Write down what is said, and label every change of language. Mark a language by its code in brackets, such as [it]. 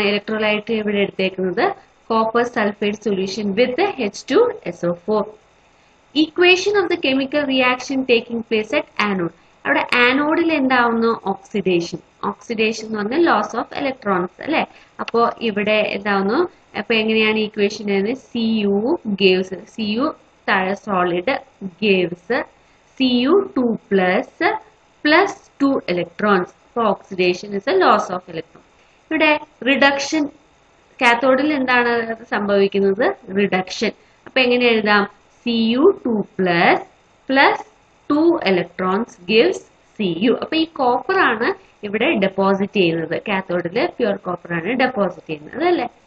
[ml] Electrolyte ഇവിടെ എടുത്തേക്കുന്നത് [en] copper sulfate solution with H2SO4. Equation of the chemical reaction taking place at anode. [ml] അവിടെ ആനോഡിൽ എന്താവുന്നു? Oxidation. Oxidation എന്ന് പറഞ്ഞാൽ loss of electrons അല്ലെ. അപ്പോ ഇവിടെ എന്താവുന്നു? അപ്പൊ എങ്ങനെയാണ് ഈക്വേഷൻ? [en] Cu gives, Cu താഴെ solid gives Cu2 plus 2 electrons. For oxidation is a loss of electron. [ml] ഇവിടെ റിഡക്ഷൻ, കാത്തോഡിൽ എന്താണ് സംഭവിക്കുന്നത്? റിഡക്ഷൻ. അപ്പൊ എങ്ങനെ എഴുതാം? [en] Cu2 plus 2 electrons gives Cu. [ml] അപ്പൊ ഈ കോപ്പർ ആണ് ഇവിടെ ഡെപ്പോസിറ്റ് ചെയ്യുന്നത്. കാത്തോഡില് പ്യൂർ കോപ്പർ ആണ് ഡെപ്പോസിറ്റ് ചെയ്യുന്നത് അല്ലേ.